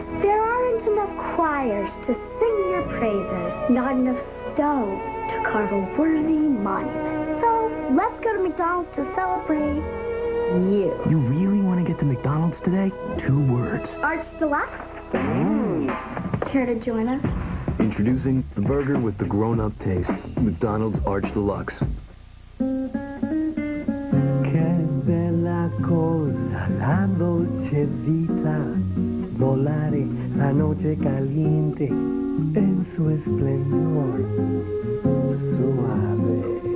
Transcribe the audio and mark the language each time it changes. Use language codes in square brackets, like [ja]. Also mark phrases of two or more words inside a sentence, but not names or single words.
[en] There aren't enough choirs to sing your praises, not enough stone to carve a worthy monument. So let's go to McDonald's to celebrate you. You really want to get to McDonald's today? 2 words. Arch Deluxe? Care to join us? Introducing the burger with the grown-up taste. McDonald's Arch Deluxe. [it] Che bella cosa la dolce vita, volare [es] la noche caliente en su esplendor suave.